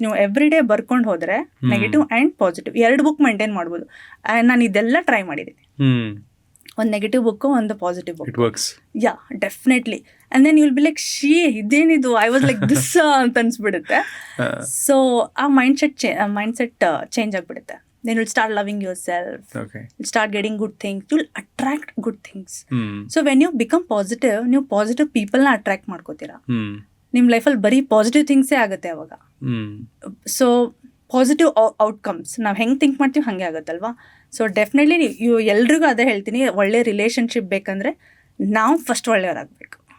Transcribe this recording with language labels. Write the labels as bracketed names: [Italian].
[Kannada] ನೀವು every day ಬರ್ಕೊಂಡು ಹೋದರೆ negative and positive 2 book maintain ಮಾಡ್ಬೋದು. ನಾನು ಇದೆಲ್ಲ ಟ್ರೈ ಮಾಡಿದ್ದೀನಿ. ಒಂದು ನೆಗೆಟಿವ್ ಬುಕ್ಕು, ಒಂದು positive book. [English] It works. Yeah, definitely. And then you will be like, [Kannada] ಇದೇನಿದು, [English] I was like this [Kannada] ಅಂತ ಅನ್ಸ್ಬಿಡುತ್ತೆ. ಸೊ ಆ ಮೈಂಡ್ಸೆಟ್ ಚೇಂಜ್ ಆಗಿಬಿಡುತ್ತೆ. [English] Then you'll start loving yourself. Okay. You'll start getting good things. You'll attract good things. So when you become positive, [Kannada] ನೀವು positive ಪೀಪಲ್ನ attract ಮಾಡ್ಕೋತೀರಾ. ನಿಮ್ಮ ಲೈಫಲ್ಲಿ ಬರೀ positive ಥಿಂಗ್ಸೇ ಆಗುತ್ತೆ ಅವಾಗ. ಸೊ ಪಾಸಿಟಿವ್ ಔಟ್ಕಮ್ಸ್ ನಾವು ಹೆಂಗೆ ಥಿಂಕ್ ಮಾಡ್ತೀವಿ ಹಾಗೆ ಆಗುತ್ತಲ್ವಾ. ಸೊ ಡೆಫಿನೆಟ್ಲಿ ಎಲ್ರಿಗೂ ಅದೇ ಹೇಳ್ತೀನಿ, ಒಳ್ಳೆ ರಿಲೇಷನ್ಶಿಪ್ ಬೇಕಂದರೆ ನಾವು ಫಸ್ಟ್ ಒಳ್ಳೆಯವರಾಗಬೇಕು.